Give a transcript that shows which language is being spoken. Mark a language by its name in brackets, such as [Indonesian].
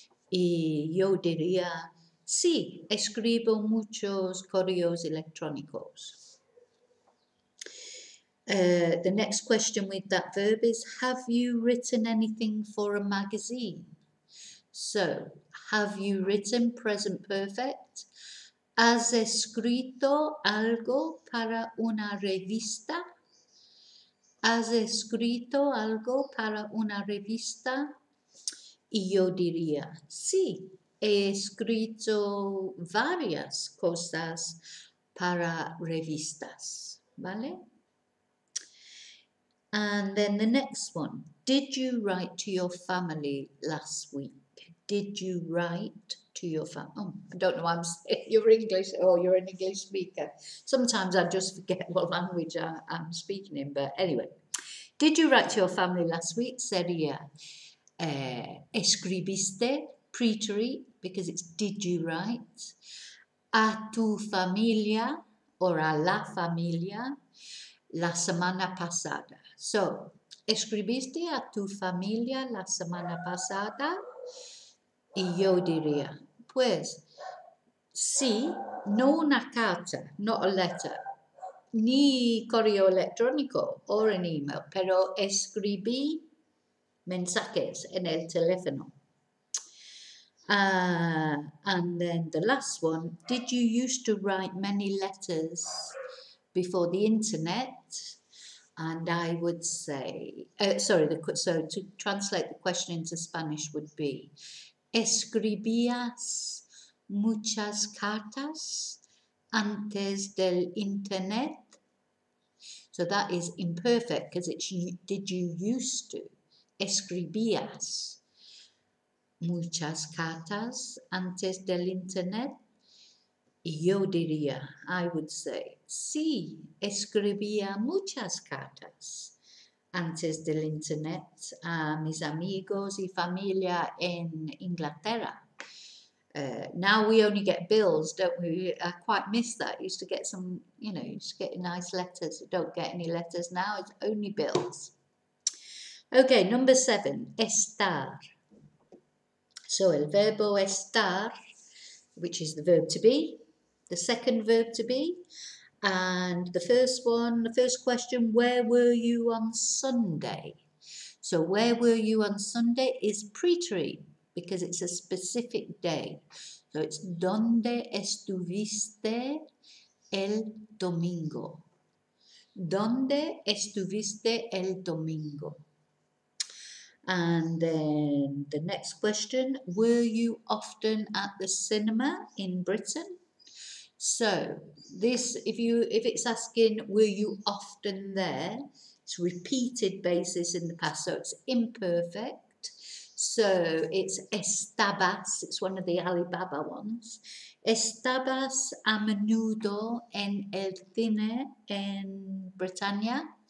[Spanish] Y yo diría, sí, escribo muchos correos electrónicos. [English] The next question with that verb is, have you written anything for a magazine? So, have you written, present perfect? [Spanish] ¿Has escrito algo para una revista? ¿Has escrito algo para una revista? Y yo diría, sí, he escrito varias cosas para revistas, ¿vale? [English] And then the next one, did you write to your family last week? Did you write to your family? Oh, I don't know, you're English, or you're an English speaker. Sometimes I just forget what language I'm speaking in, but anyway. Did you write to your family last week? [Spanish] Sería, escribiste, preterite, [English] because it's did you write, [Spanish] a tu familia, [English] or [Spanish] a la familia, la semana pasada. So, escribiste a tu familia la semana pasada. Y yo diría, pues, sí, no una carta, [English] not a letter, [Spanish] ni correo electrónico [English] or an email, [Spanish] pero escribí mensajes en el teléfono. [English] And then the last one, did you used to write many letters before the internet? And I would say, so to translate the question into Spanish would be, [Spanish] escribías muchas cartas antes del internet. [English] So that is imperfect because it's did you used to. [Spanish] Escribías muchas cartas antes del internet. Yo diría, [English] I would say, [Spanish] sí, escribía muchas cartas antes del internet a mis amigos y familia en Inglaterra. [English] Now we only get bills, don't we? I quite miss that. Used to get some, used to get nice letters. We don't get any letters now, it's only bills. Okay, number 7, estar. So [Spanish] el verbo estar, [English] which is the verb to be, the second verb to be, and the first question, where were you on Sunday? So where were you on Sunday is preterite because it's a specific day. So it's [Spanish] ¿Dónde estuviste el domingo? ¿Dónde estuviste el domingo? [English] And then the next question, were you often at the cinema in Britain? So this, if it's asking, were you often there? It's repeated basis in the past, so it's imperfect. So it's estabas, it's one of the Alibaba ones. [Spanish] Estabas a menudo en el cine en Britannia?